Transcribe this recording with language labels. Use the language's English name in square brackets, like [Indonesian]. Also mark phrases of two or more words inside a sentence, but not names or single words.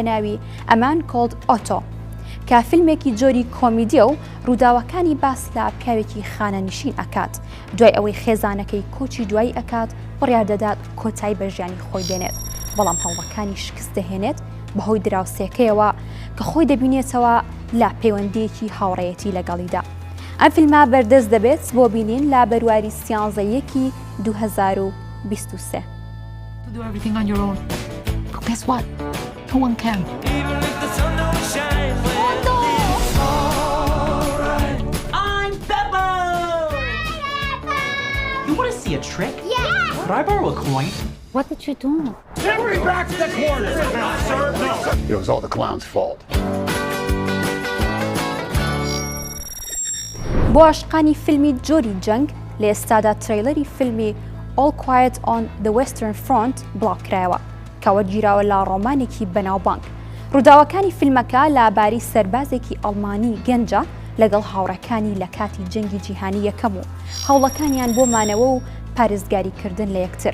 [Central Kurdish] ناوی ئەمان کۆلد ئۆتۆ کە فیلمێکی جۆری کۆمیدیە و ڕووداوەکانی باس لە پیاوێکی خانەنشین ئەکات دوای ئەوەی خێزانەکەی کۆچی دوایی ئەکات بڕیار دەدات کۆتایی بە ژیانی خۆی بێنێت بەڵام هەوڵەکانی شکست دەهێنێت بەهۆی دراوسێکەیەوە کە خۆی دەبینێتەوە لە پەیوەندیەکی هاوڕێیەتی لەگەڵیدا. ئەم فیلمە بەردەست دەبێت بۆ بینین لە بەرواری 11 2023. [English] To do everything on your own. But guess what? No one can. I'm Peppo! You want to see a trick? Yeah! Could I borrow a coin? What did you do? Hurry back to the corner! No, sir, no! It was all the clown's fault. [Central Kurdish] بۆ عاشقانی فیلمی جۆری جەنگ لە ئێستادا ترەیلەری فیلمی All Quiet on the Western Front بڵاوکرایەوە کە وەرگیراوە لە ڕۆمانێکی بەناوبانگ. ڕووداوەکانی فیلمەکە لەباری سەربازێکی ئەڵمانی گەنجە لەگەڵ هاوڕەکانی لە کاتی جەنگی جیهانی یەکەم و هەوڵەکانیان بۆ مانەوە و پارێزگاریکردن لە یەکتر.